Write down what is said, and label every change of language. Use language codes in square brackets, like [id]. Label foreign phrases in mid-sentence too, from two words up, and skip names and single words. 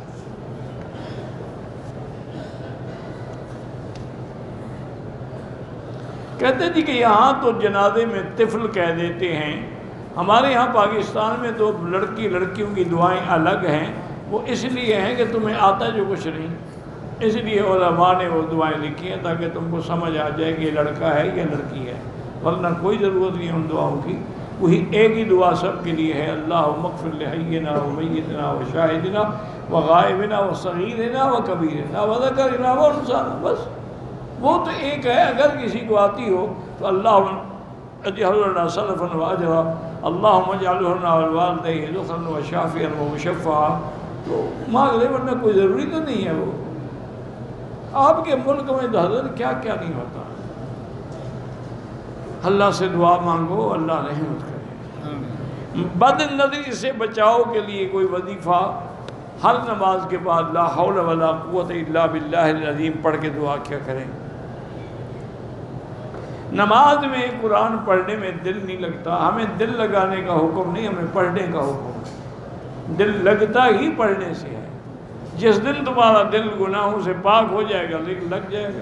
[ur] کہتے جی کہ یہاں تو جنازے میں طفل کہہ دیتے ہیں، ہمارے یہاں پاکستان میں تو لڑکیوں کی دعائیں الگ ہیں، وہ اس لیے ہیں کہ تمہیں آتا جو کچھ نہیں، اس لیے علماء نے وہ دعائیں لکھی ہیں تاکہ تم کو سمجھ آ جائے کہ یہ لڑکا ہے یا لڑکی ہے، ورنہ کوئی ضرورت نہیں ہے ان دعاؤں کی۔ وہی ایک ہی دعا سب کے لیے ہے، [ar] اللہم اغفر لحینا و میتنا و شاہدنا و غائبنا و صغیرنا و کبیرنا و ذکرنا و انثانا، [ur] بس وہ تو ایک ہے۔ اگر کسی کو آتی ہو تو [ar] اللہم اجعل لنا سلفا و اجرا، اللہم اجعل لنا والوالدیہ ذخرا و شافعا و مشفعا، [ur] تو مانگ لے، ورنہ کوئی ضروری تو نہیں ہے۔ وہ آپ کے ملک میں تو حضرت کیا کیا نہیں ہوتا۔ اللہ سے دعا مانگو، اللہ رحمت کرے۔ بد نظری سے بچاؤ کے لیے کوئی وظیفہ ہر نماز کے بعد [ar] لا حول ولا قوت الا باللہ العظیم [ur] پڑھ کے دعا کیا کریں۔ نماز میں قرآن پڑھنے میں دل نہیں لگتا، ہمیں دل لگانے کا حکم نہیں، ہمیں پڑھنے کا حکم ہے۔ دل لگتا ہی پڑھنے سے ہے۔ جس دن تمہارا دل گناہوں سے پاک ہو جائے گا لگ جائے گا۔